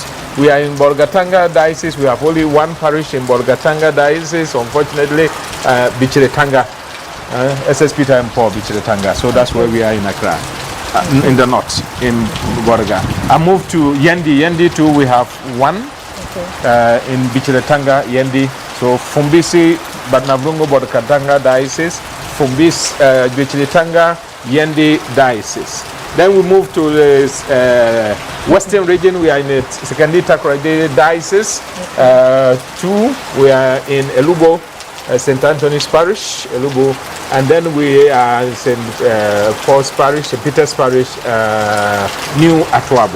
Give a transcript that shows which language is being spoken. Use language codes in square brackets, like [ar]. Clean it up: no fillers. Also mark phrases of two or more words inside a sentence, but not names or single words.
[en] We are in Bolgatanga diocese. We have only 1 parish in Bolgatanga diocese. Unfortunately, Bichiretanga, C.S.Sp and Paul Bichiretanga. So that's where we are in Accra, in the north, in Borga. I moved to Yendi. Yendi too, we have 1 in Bichiretanga, Yendi. So Fumbisi, Badnavungo, Bolgatanga diocese. Fumbis, Bichiretanga, Yendi diocese. Then we move to the western region. We are in the Sekandi Takoradi diocese. 2, we are in Elubo, St. Anthony's Parish, Elubo. And then we are in St. Paul's Parish, St. Peter's Parish, New Atuabo.